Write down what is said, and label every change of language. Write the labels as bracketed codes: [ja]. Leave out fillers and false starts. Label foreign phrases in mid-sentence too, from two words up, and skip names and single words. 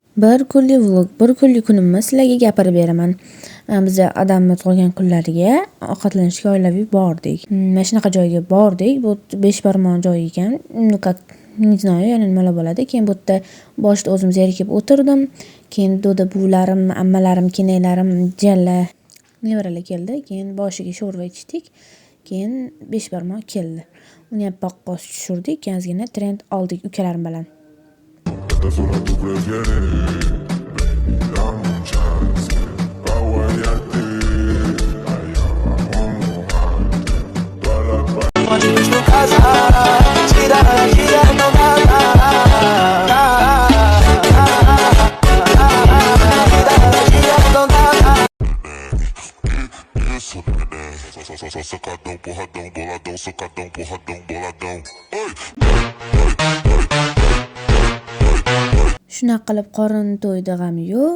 [uz] Bir kunlik vlog, bir kunlik kunimni sizlarga gapirib beraman. Biz adamni tug'ilgan kunlariga ovqatlanishga oilaviy bordik. Mana shunaqa joyga bordik. Bu 5 barmoq joy ekan. [ru] Не знаю, [uz] yana nimalar bo'ladi. Keyin bu yerda boshida o'zim zerikib o'tirdim. Keyin do'da buvlarim, ammalarim, kenaylarim, jalla, nevaralar keldi. Keyin boshiga sho'rva ichdik. Keyin 5 barmoq keldi. Uni ham paqqos tushirdik. Keyin ozgina trend oldik ukalarim bilan. [es] Esta zona tú prefieres, baby, dame un chance, pa' guayarte, allá mojarte, toda la Podemos no casar, gira, gira, no nada. [pt] Sacadão, porradão, boladão, sacadão, porradão, boladão. [uz] Shunaqa qilib qorin to'ydi g'ami yo'q.